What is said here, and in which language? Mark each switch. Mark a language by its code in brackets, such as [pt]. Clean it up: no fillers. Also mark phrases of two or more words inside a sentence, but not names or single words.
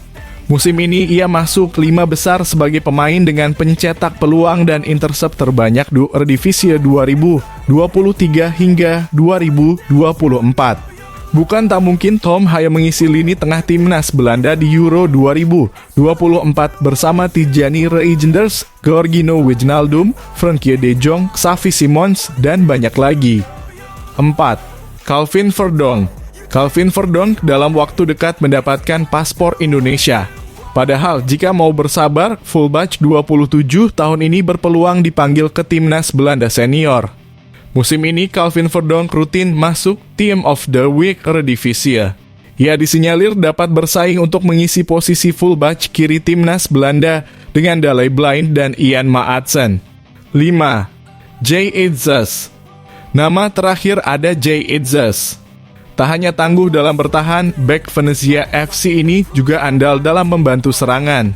[id] Musim ini ia masuk 5 besar sebagai pemain dengan pencetak peluang dan intercept terbanyak di Eredivisie 2023 hingga 2024. Bukan tak mungkin Tom Haaien mengisi lini tengah timnas Belanda di Euro 2024 bersama Tijani Reijnders, Georgino Wijnaldum, Frenkie de Jong, Xavi Simons, dan banyak lagi. 4. Calvin Verdonk. Calvin Verdonk dalam waktu dekat mendapatkan paspor Indonesia. Padahal jika mau bersabar, fullback 27 tahun ini berpeluang dipanggil ke timnas Belanda senior. Musim ini Calvin Verdonk rutin masuk [en] Team of the Week [id] Eredivisie. Ia disinyalir dapat bersaing untuk mengisi posisi fullback kiri timnas Belanda dengan Daley Blind dan Ian Maatsen. 5. Jay Itzes. Nama terakhir ada Jay Itzes. Tak hanya tangguh dalam bertahan, bek Venezia FC ini juga andal dalam membantu serangan.